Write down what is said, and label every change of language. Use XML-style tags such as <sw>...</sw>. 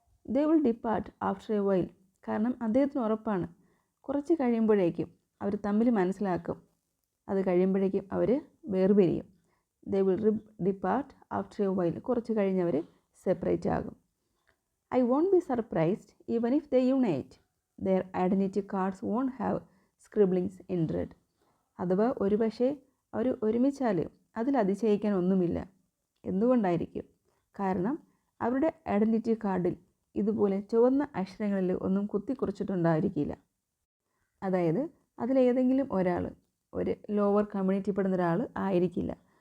<en>They will depart after a while.</en> <ml>കാരണം അദ്ദേഹത്തിന് ഉറപ്പാണ്, കുറച്ച് കഴിയുമ്പോഴേക്കും അവർ തമ്മിൽ മനസ്സിലാക്കും, അത് കഴിയുമ്പോഴേക്കും അവർ വേർപിരിയും.</ml> <en>They will depart after a while.</en> <ml>കുറച്ച് കഴിഞ്ഞവർ സെപ്പറേറ്റ് ആകും.</ml> <en>I won't be surprised even if they unite. their identity cards won't have scribblings in red.</en> <ml>അഥവാ ഒരുപക്ഷെ അവർ ഒരുമിച്ചാൽ അതിൽ അതിശയിക്കാൻ ഒന്നുമില്ല. എന്തുകൊണ്ടായിരിക്കും? കാരണം അവരുടെ ഐഡൻറ്റിറ്റി കാർഡിൽ ഇതുപോലെ ചുവന്ന അക്ഷരങ്ങളിൽ ഒന്നും കുത്തിക്കുറിച്ചിട്ടുണ്ടായിരിക്കില്ല. അതായത് അതിലേതെങ്കിലും ഒരാൾ ഒരു ലോവർ കമ്മ്യൂണിറ്റി പെടുന്ന ഒരാൾ ആയിരിക്കില്ല.</ml>